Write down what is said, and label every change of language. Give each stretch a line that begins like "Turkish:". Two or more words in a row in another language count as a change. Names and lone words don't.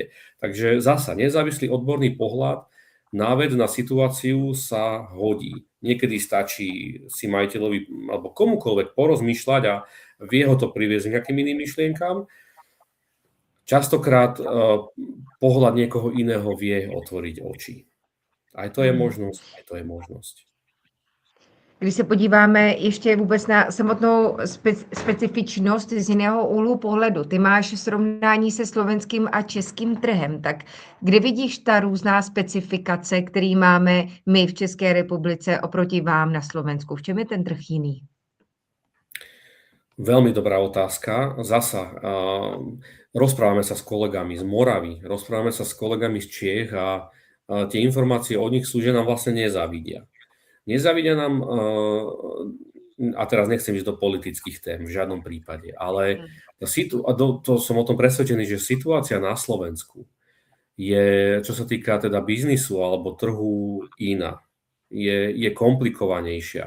Slovak: Takže zasa nezávislý odborný pohľad na vec, na situáciu sa hodí. Niekedy stačí si majiteľovi alebo komukoľvek porozmýšľať a vie ho to priviesť k nejakým iným myšlienkám. Častokrát pohľad niekoho iného vie otvoriť oči. Aj to je možnosť.
Czech: Když se podíváme ještě vůbec na samotnou specifičnost z jiného úhlu pohledu, ty máš srovnání se slovenským a českým trhem, tak kde vidíš ta různá specifikace, který máme my v České republice oproti vám na Slovensku? V čem je ten trh jiný?
Slovak: Veľmi dobrá otázka. Zasa rozprávame sa s kolegami z Moravy, rozprávame sa s kolegami z Čiech a tie informácie od nich sú, že nám vlastne nezávidia. Nezávidia nám, a teraz nechcem ísť do politických tém v žiadnom prípade, ale to som o tom presvedčený, že situácia na Slovensku je, čo sa týka teda biznisu alebo trhu iná, je komplikovanejšia.